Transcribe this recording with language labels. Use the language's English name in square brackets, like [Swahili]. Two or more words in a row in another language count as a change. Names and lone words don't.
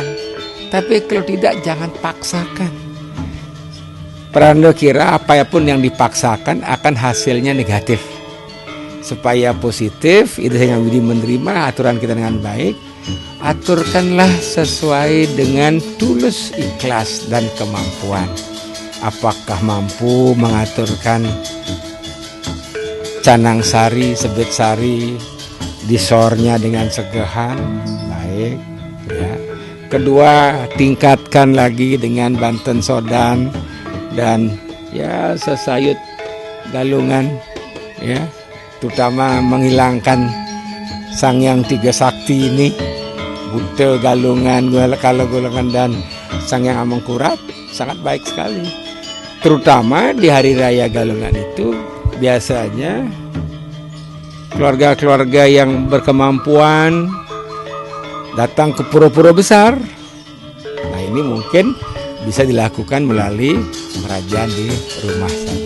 [Indonesian] Tapi kalau tidak, jangan paksakan. Pedanda kira apapun yang dipaksakan akan hasilnya negatif. Supaya positif, Ida Sang Hyang Widi menerima aturan kita dengan baik, aturkanlah sesuai dengan tulus ikhlas dan kemampuan. Apakah mampu mengaturkan canang sari, sebet sari, disornya dengan segehan, baik ya. Kedua, tingkatkan lagi dengan Banten Sodan dan ya sesayut galungan ya, terutama menghilangkan Sang Hyang Tiga Sakti ini, Buta Galungan, Kala Galungan dan Sang Hyang Amangkurat, sangat baik sekali. Terutama di hari raya Galungan itu biasanya keluarga-keluarga yang berkemampuan datang ke pura-pura besar. Nah, ini mungkin bisa dilakukan melalui merajaan di rumah saja.